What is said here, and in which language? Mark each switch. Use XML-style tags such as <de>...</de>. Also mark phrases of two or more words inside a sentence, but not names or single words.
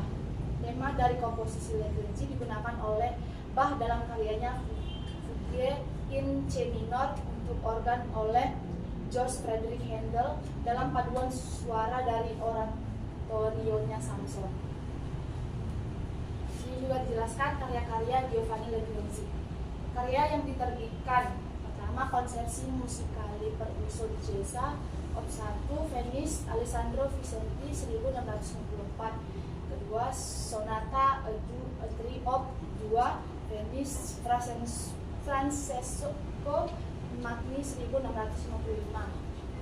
<id>Tema dari komposisi Legrenzi digunakan oleh Bach dalam karyanya Fugue in C minor untuk organ oleh George Frederick Handel dalam paduan suara dari oratorionya Samson. Ini juga dijelaskan karya-karya Giovanni Legrenzi. Karya yang diterbitkan: pertama, Concerti Musicali per uso di Chiesa, Op 1, Venice, Alessandro Vicenti 1664. Kedua, Sonata A3 Op 2, Venice, Francesco Magni 1655.</id>